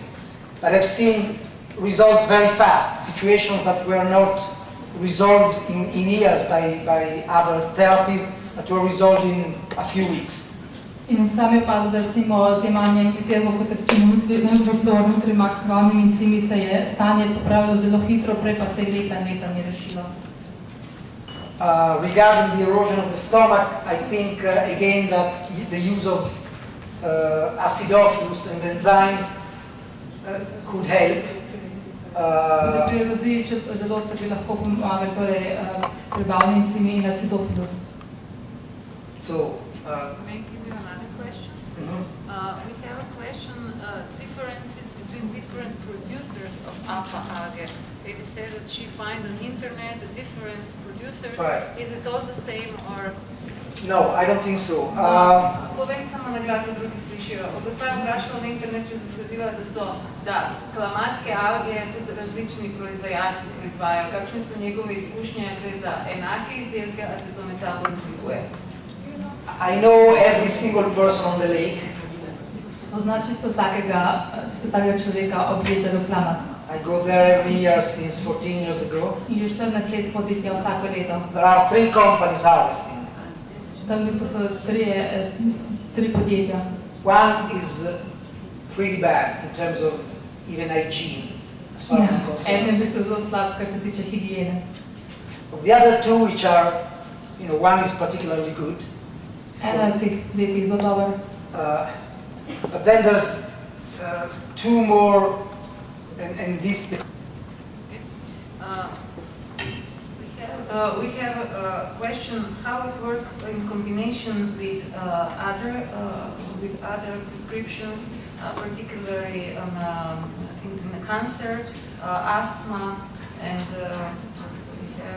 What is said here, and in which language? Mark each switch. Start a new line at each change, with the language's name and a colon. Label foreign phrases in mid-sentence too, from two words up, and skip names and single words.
English: But I've seen results very fast, situations that were not resolved in years by other therapies, that were resolved in a few weeks.
Slovenian: In sam je opazil, da recimo z jemanjem izdelkov kot recimo Nutriflor, Nutrimax, glavnimi encimi se je stanje popravilo zelo hitro, prej pa se je leta ni rešilo.
English: Regarding the erosion of the stomach, I think again that the use of acidophilus and enzymes could help.
Slovenian: Tudi pri eroziji želodca bi lahko pomagali, torej prebavni encimi in acidophilus.
English: So, May I give you another question? We have a question, differences between different producers of alpha algae. They said that she find on internet different producers. Right. Is it all the same or? no, I don't think so.
Slovenian: Povem samo na glas, da drugi slišijo. Gospa je vprašala na internetu, da klamatske alge tudi različni proizvajalci proizvajajo. Kakšne so njegove izkušnje, gre za enake izdelke, ali se to med sabo razlikuje?
English: I know every single person on the lake.
Slovenian: Pozna čisto vsakega človeka ob jezeru Klamat.
English: I go there every year since 14 years ago.
Slovenian: In že 14 let hodim tja vsako leto.
English: There are 3 companies harvesting.
Slovenian: Tam v bistvu so tri podjetja.
English: One is pretty bad in terms of even hygiene, as far as I'm
Slovenian: Eden je
English: concerned.
Slovenian: v bistvu zelo slab, kar se tiče higiene.
English: Of the other 2, which are, one is particularly good.
Slovenian: Ena od teh podjetij je zelo dober.
English: But then there's 2 more, and this. We have a question how it works in combination with other prescriptions, particularly in cancer, asthma, and we have